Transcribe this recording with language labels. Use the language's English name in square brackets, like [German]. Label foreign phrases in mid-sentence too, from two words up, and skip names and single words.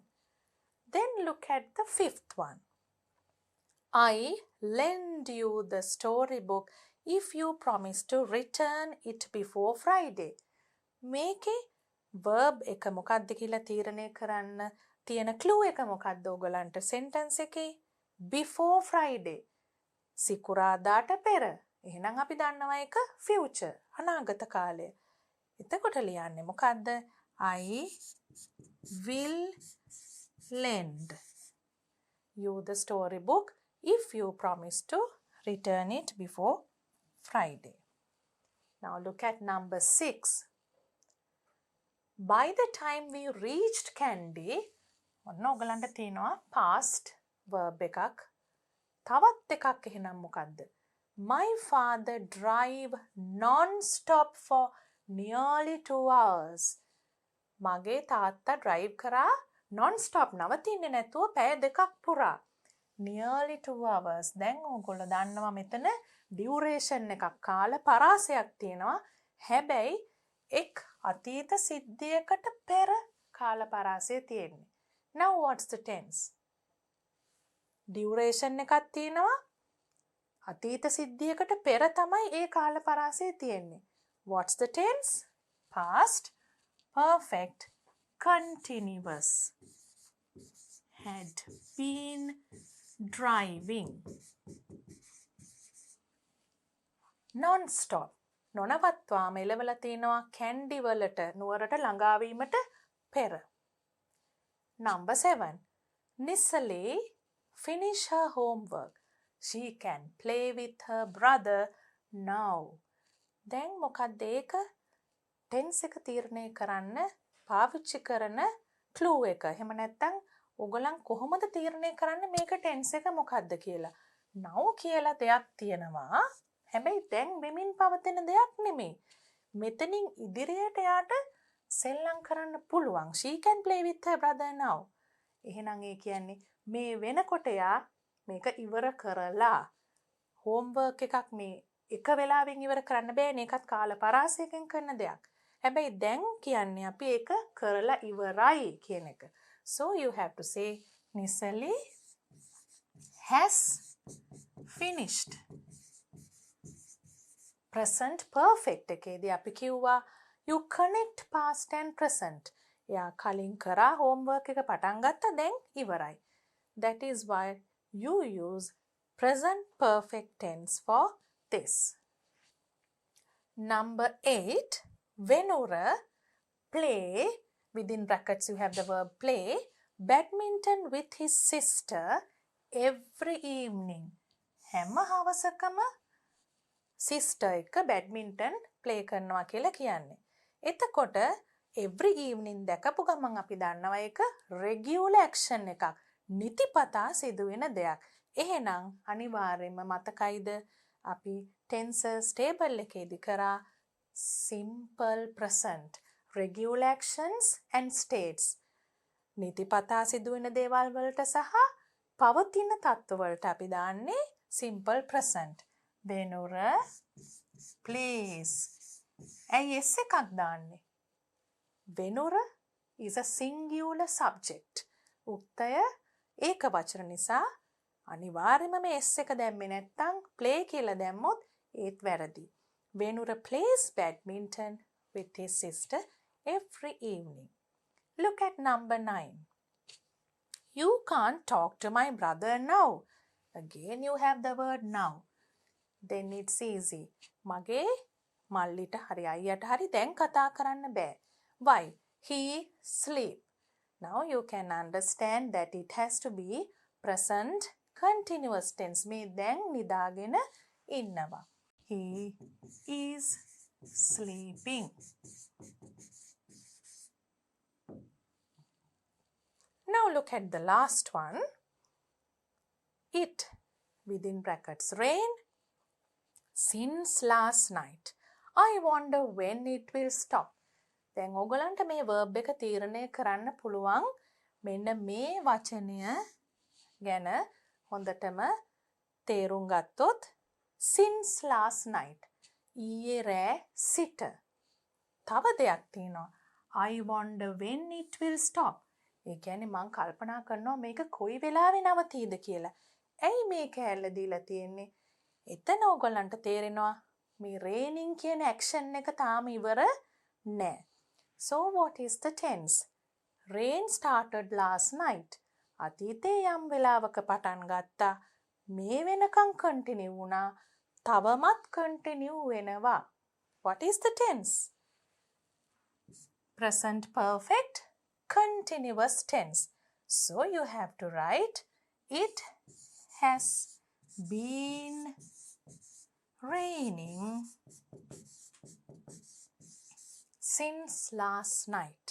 [English] Then look at the fifth one. I lend you the storybook if you promise to return it before Friday. [Sinhala] මේකේ verb එක මොකක්ද කියලා තීරණය කරන්න තියෙන clue එක මොකක්ද ඔයගලන්ට sentence එකේ? [English] Before Friday. [Sinhala] සිකුරාදාට පෙර. එහෙනම් අපි දන්නවා ඒක future අනාගත කාලය. එතකොට ලියන්නේ මොකද්ද? [English] I will lend you the storybook if you promise to return it before Friday. Now look at number 6. By the time we reached Kandy, [Sinhala] ඔන්න ඔයගලන්ට තියෙනවා past verb එකක්. තවත් එකක් එහෙනම් මොකද්ද? [English] My father drive non-stop for nearly 2 hours. [Sinhala] මගේ තාත්තා drive කරා non-stop නවතින්නේ නැතුව පැය දෙකක් පුරා. [English] Nearly 2 hours. [Sinhala] දැන් ඕගොල්ලෝ දන්නවා මෙතන duration එකක් කාල පරාසයක් තියෙනවා. හැබැයි එක් අතීත සිද්ධියකට පෙර කාල පරාසය තියෙන්නේ. [English] Now what's the tense? Duration [Sinhala] එකක් තියෙනවා. අතීත සිද්ධියකට පෙර තමයි ඒ කාල පරාසය තියෙන්නේ. [English] What's the tense? Past perfect continuous. Had been driving non-stop. [Sinhala] නොනවත්වාම එළවලා තියෙනවා කැන්ඩි වලට නුවරට ළඟාවීමට පෙර. [English] Number 7. Nisali finish her homework. She can play with her brother now. [Sinhala] දැන් මොකක්ද ඒක? tense එක තීරණය කරන්න පාවිච්චි කරන clue එක. එහෙම නැත්නම් ඔයගලන් කොහොමද තීරණය කරන්නේ මේක tense එක මොකක්ද කියලා? now කියලා දෙයක් තියෙනවා. හැබැයි දැන් වෙමින් පවතින දෙයක් නෙමෙයි. මෙතනින් ඉදිරියට යාට සෙල්ලම් කරන්න පුළුවන්. [English] She can play with her brother now. [Sinhala] එහෙනම් ඒ කියන්නේ මේ වෙනකොට යා මේක ඉවර කරලා homework එකක් මේ එක වෙලාවෙන් ඉවර කරන්න බෑනේ. ඒකත් කාල පරාසයකින් කරන දෙයක්. හැබැයි දැන් කියන්නේ අපි ඒක කරලා ඉවරයි කියන එක. [English] So you have to say Nisali has finished. Present perfect [Sinhala] එකේදී අපි කිව්වා [English] You connect past and present. [Sinhala] එයා කලින් කරා homework එක පටන් ගත්තා දැන් ඉවරයි. [English] That is why you use present perfect tense for this. Number 8. Venura play, within brackets you have the verb play, badminton with his sister every evening. [Sinhala] හැම හවසකම sister එක [English] badminton play [Sinhala] කරනවා කියලා කියන්නේ. එතකොට [English] every evening [Sinhala] දැකපු ගමන් අපි දන්නවා ඒක [English] regular action [Sinhala] එකක්. නිතිපතා සිදුවෙන දෙයක්. එහෙනම් අනිවාර්යයෙන්ම මතකයිද අපි [English] tenses table [Sinhala] එකේදී කරා [English] simple present, regular actions and states. [Sinhala] නිතිපතා සිදුවෙන දේවල් වලට සහ පවතින තත්ත්ව වලට අපි දාන්නේ [English] simple present. Venura plays. [Sinhala] ඇයි S එකක් දාන්නේ? [English] Venura is a singular subject. [Sinhala] උක්තය ඒක වචන නිසා අනිවාර්යයෙන්ම මේ S එක දැම්මේ නැත්නම් play කියලා දැම්මොත් ඒත් වැරදි. [English] Venura plays badminton with his sister every evening. Look at number 9. You can't talk to my brother now. Again you have the word now. Then it's easy. [Sinhala] මගේ මල්ලිට හරි අයියට හරි දැන් කතා කරන්න බෑ. [English] Why? He sleep. Now you can understand that it has to be present continuous tense. [Sinhala] මේ දැන් නිදාගෙන ඉන්නවා. [English] He is sleeping. Now look at the last one. It, within brackets, rain since last night. I wonder when it will stop. [Sinhala] දැන් ඔයගලන්ට මේ verb එක තීරණය කරන්න පුළුවන් මෙන්න මේ වචනය ගැන හොඳටම තේරුම් ගත්තොත් [English] since last night [Sinhala] ඊයේ රෑ සිට. තව දෙයක් තියෙනවා. [English] I wonder when it will stop. [Sinhala] ඒ කියන්නේ මං කල්පනා කරනවා මේක කොයි වෙලාවෙ නවතීද කියලා. ඇයි මේ කෑල්ල දීලා තියෙන්නේ? එතන ඔයගලන්ට තේරෙනවා මේ raining කියන action එක තාම ඉවර නෑ. [English] So what is the tense? Rain started last night. [Sinhala] අතීතේ යම් වෙලාවක පටන් ගත්තා. මේ වෙනකන් continue වුණා. තවමත් continue වෙනවා. [English] What is the tense? Present perfect continuous tense. So you have to write it has been raining since last night.